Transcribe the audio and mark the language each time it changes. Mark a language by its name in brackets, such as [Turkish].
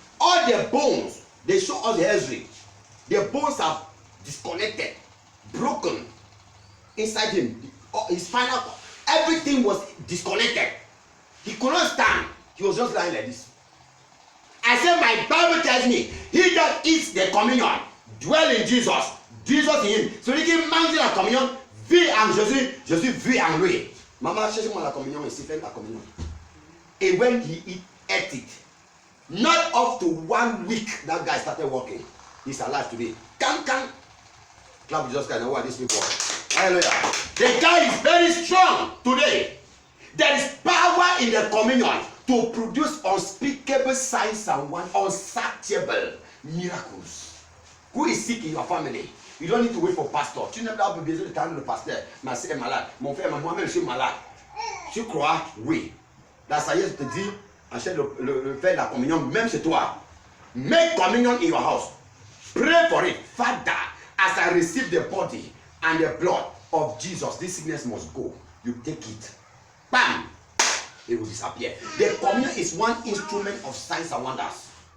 [English] All the bones, they show us the Ezra. The bones are disconnected, broken inside him. His spinal, everything was disconnected. He could not stand. He was just lying like this. I said, my Bible tells me, he that eats the communion dwell in Jesus, Jesus in him. [French] Celui qui mange la communion vit en Jésus, Jésus vit en lui. Maman, cherchez-moi la communion ici, faites la communion. [English] And when he ate it, not up to 1 week, that guy started walking. He's alive today. Can. Clap Jesus Christ, who are these people? Hallelujah. The guy is very strong today. There is power in the communion to produce unspeakable signs and unsearchable miracles. Who is sick in your family? You don't need to wait for pastor. [French] Tu n'as pas besoin de attendre le pasteur. Ma sœur est malade. Mon frère, moi-même, je suis malade. Tu crois? Oui. La sagesse te dit, achète le fait de la communion, même chez toi. [English] Make communion in your house. Pray for it. Father, as I receive the body and the blood of Jesus, this sickness must go. You take it. Bam! It will disappear. The communion is one instrument of signs and wonders.